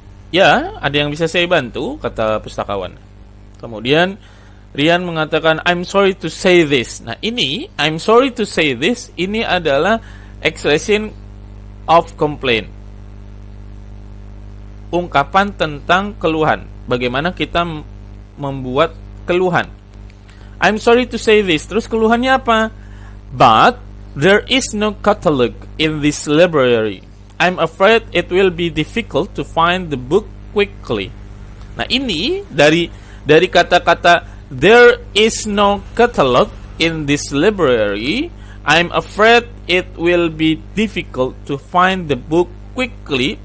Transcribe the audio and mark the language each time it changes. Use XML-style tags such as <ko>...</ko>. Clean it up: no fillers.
<id>Ya, ada yang bisa saya bantu, kata pustakawan. Kemudian Rian mengatakan,</id> <en>I'm sorry to say this.</en> <id>Nah, ini</id> <en>I'm sorry to say this,</en> <id>ini adalah</id> <en>expression of complaint.</en> <id>Ungkapan tentang keluhan. Bagaimana kita membuat keluhan.</id> <en>I'm sorry to say this.</en> <id>Terus keluhannya apa?</id> <en>But there is no catalog in this library. I'm afraid it will be difficult to find the book quickly.</en> <id>Nah, ini dari kata-kata</id> <en>there is no catalog in this library, I'm afraid it will be difficult to find the book quickly.</en>